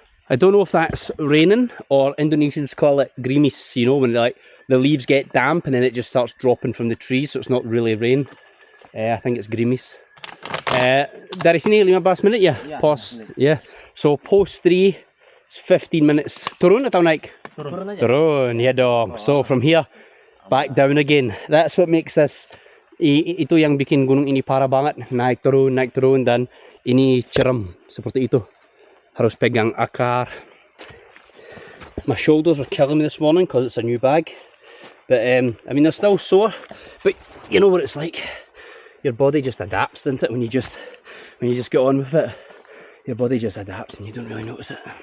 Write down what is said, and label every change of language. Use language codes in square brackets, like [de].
[en] I don't know if that's raining, or Indonesians call it gerimis, you know, when like the leaves get damp and then it just starts dropping from the trees, so it's not really rain. I think it's [id] gerimis. Dari sini 15 minit ya? Pos, yeah. [en] So post 3 is 15 minutes. [id] Turun atau naik? Turun, ya dong. [en] So from here back down again. That's what makes this, [id] itu yang bikin gunung ini parah banget. Naik turun, dan ini cerem seperti itu. Harus pegang akar. [en] My shoulders were killing me this morning because it's a new bag. But I mean, they're still sore. But you know what it's like. Your body just adapts, doesn't it? When you just get on with it, your body just adapts and you don't really notice it.